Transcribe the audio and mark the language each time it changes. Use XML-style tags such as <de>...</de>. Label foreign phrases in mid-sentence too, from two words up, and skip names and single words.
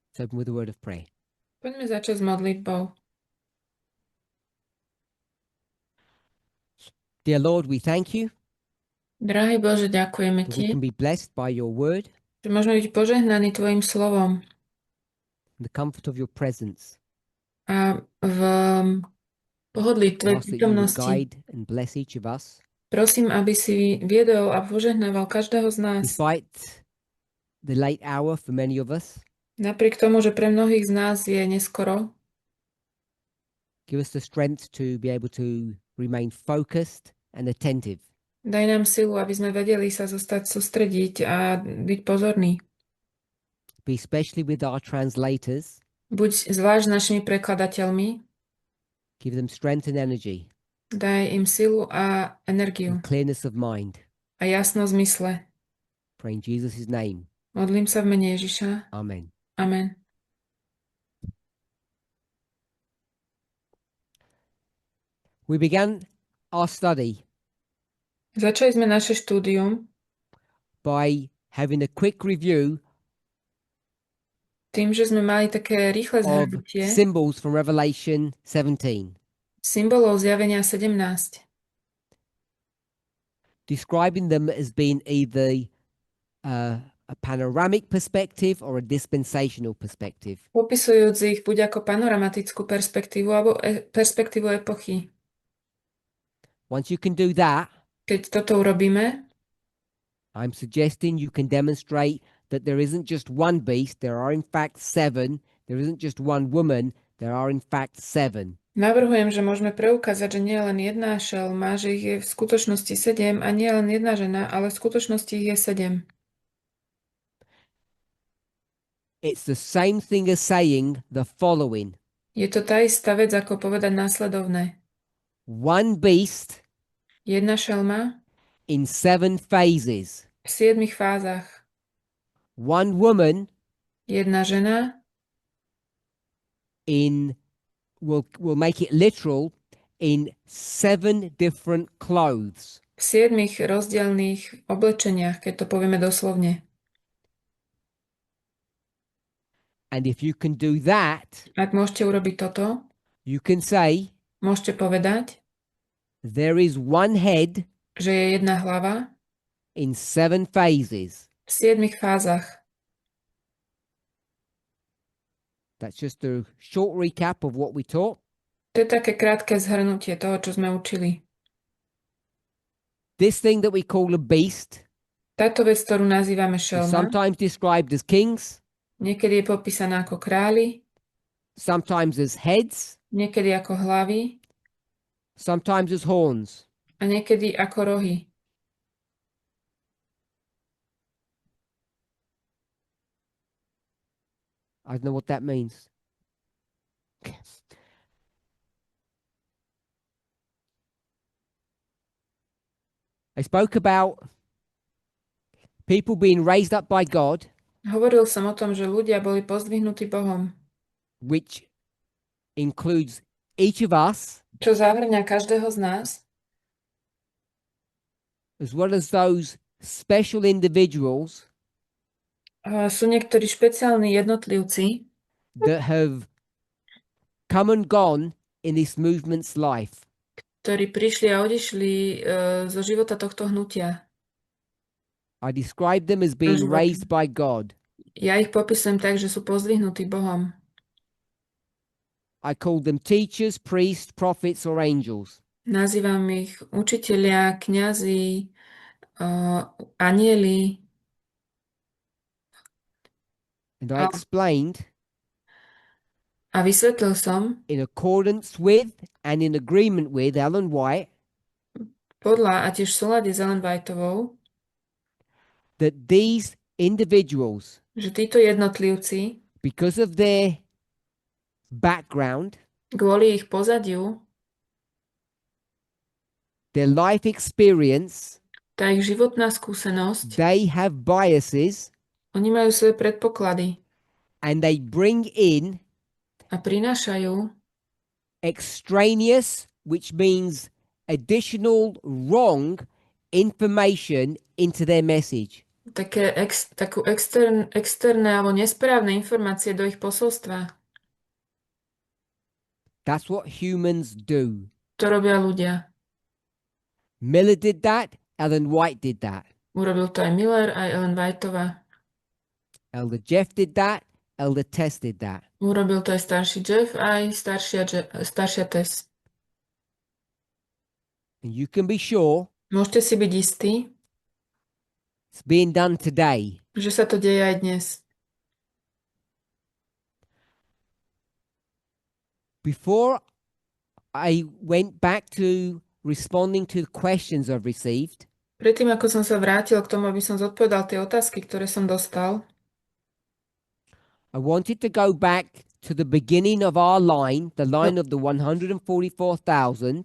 <en>open with a word of prayer.</en> <sk>Poďme začať s modlitbou.</sk> <en>Dear Lord, we thank you</en> <sk>Drahý Bože, ďakujeme</sk> <en>that we</en> <sk>Ti,</sk> <en>can be blessed by your word</en> <sk>že môžeme byť požehnaní Tvojim slovom</sk> <en>and the comfort of your presence.</en> <sk>a v pohodlí</sk> <en>I</en> <sk>Tvojej</sk> <en>ask that you would</en> <sk>prítomnosti.</sk> <en>guide and bless each of us</en> <sk>Prosím, aby si viedol a požehnával každého z nás.</sk> <en>despite the late hour for many of us.</en> <sk>Napriek tomu, že pre mnohých z nás je neskoro,</sk> <en>Give us the strength to be able to remain focused and attentive.</en> <sk>daj nám silu, aby sme vedeli sa zostať sústrediť a byť pozorní.</sk> <en>Be especially with our translators.</en> <sk>Buď zvlášť s našimi prekladateľmi,</sk> <en>Give them strength and energy</en> <sk>daj im silu a energiu</sk> <en>and clearness of mind.</en> <sk>a jasnosť mysle.</sk> <en>Pray in Jesus' name.</en> <sk>Modlím sa v mene Ježiša.</sk> <en>Amen.</en> <sk>Amen.</sk> <en>We began our study</en> <sk>Začali sme naše štúdium</sk> <en>by having a quick review</en> <sk>tým, že sme mali také rýchle</sk> <en>of</en> <sk>zhrnutie</sk> <en>symbols from Revelation 17,</en> <sk>symbolov zjavenia 17,</sk> <en>describing them as being either a panoramic perspective or a dispensational perspective.</en> <sk>popisujúc ich buď ako panoramatickú perspektívu alebo perspektívu epochy.</sk> <en>Once you can do that,</en> <sk>Keď toto urobíme,</sk> <en>I'm suggesting you can demonstrate that there isn't just one beast, there are in fact 7. There isn't just one woman, there are in fact 7.</en> <sk>navrhujem, že môžeme preukázať, že nie je len jedna šelma, že ich je v skutočnosti 7 a nie je len jedna žena, ale v skutočnosti ich je 7.</sk> <en>It's the same thing as saying the following.</en> <sk>Je to tá istá vec, ako povedať následovné.</sk> <en>One beast</en> <sk>Jedna šelma</sk> <en>in 7 phases.</en> <sk>v 7 fázach.</sk> <en>One woman</en> <sk>Jedna žena</sk> <en>in, we'll make it literal, in 7 different clothes.</en> <sk>v 7 rozdielných oblečeniach, keď to povieme doslovne.</sk> <en>And if you can do that,</en> <sk>Ak môžete urobiť toto,</sk> <en>you can say</en> <sk>môžete povedať,</sk> <en>there is one head</en> <sk>že je jedna hlava</sk> <en>in 7 phases.</en> <sk>v 7 fázach.</sk> <en>That's just a short recap of what we taught.</en> <sk>To je také krátke zhrnutie toho, čo sme učili.</sk> <en>This thing that we call a beast</en> <sk>Táto vec, ktorú nazývame</sk> <en>is</en> <sk>šelma,</sk> <en>sometimes described as kings,</en> <sk>niekedy je popísaná ako králi,</sk> <en>sometimes as heads,</en> <sk>niekedy ako hlavy</sk> <en>sometimes as horns.</en> <sk>a niekedy ako rohy.</sk> <en>I don't know what that means. I spoke about people being raised up by God,</en> <sk>Hovoril som o tom, že ľudia boli pozdvihnutí Bohom,</sk> <en>which includes each of us,</en> <sk>čo zahrňa každého z nás,</sk> <en>as well as those special individuals</en> <sk>sú niektorí špeciálni jednotlivci,</sk> <en>that have come and gone in this movement's life.</en> <sk>ktorí prišli a odišli zo života tohto hnutia.</sk> <en>I describe them as being raised by God.</en> <sk>Ja ich popisujem tak, že sú pozdvihnutí Bohom.</sk> <en>I call them teachers, priests, prophets, or angels.</en> <sk>Nazývam ich učitelia, kňazi, anjeli.</sk> <en>And I explained,</en> <sk>A vysvetlil som,</sk> <en>in accordance with and in agreement with Ellen White,</en> <sk>podľa a tiež v súlade s Ellen Whiteovou,</sk> <en>that these individuals,</en> <sk>že títo jednotlivci,</sk> <en>because of their background,</en> <sk>kvôli ich pozadiu,</sk> <en>their life experience,</en> <sk>tá ich životná skúsenosť,</sk> <en>they have biases</en> <sk>oni majú svoje predpoklady</sk> <en>and they bring in</en> <sk>a prinášajú</sk> <en>extraneous, which means additional wrong information into their message.</en> <sk>takú externé alebo nesprávne informácie do ich posolstva.</sk> <en>That's what humans do.</en> <sk>To robia ľudia.</sk> <en>Miller did that. Ellen White did that.</en> <sk>Urobil to aj Miller, aj Ellen Whiteová.</sk> <en>Elder Jeff did that. Elder Tess did that.</en> <sk>Urobil to aj starší Jeff, aj staršia Tess.</sk> <en>And you can be sure</en> <sk>Môžete si byť istí,</sk> <en>it's being done today.</en> <sk>že sa to deje aj dnes.</sk> <en>Before I went back to responding to the questions I've received,</en> <sk>Predtým, ako som sa vrátil k tomu, aby som zodpovedal tie otázky, ktoré som dostal,</sk> <en>I wanted to go back to the beginning of our line, the line of the 144,000,</en>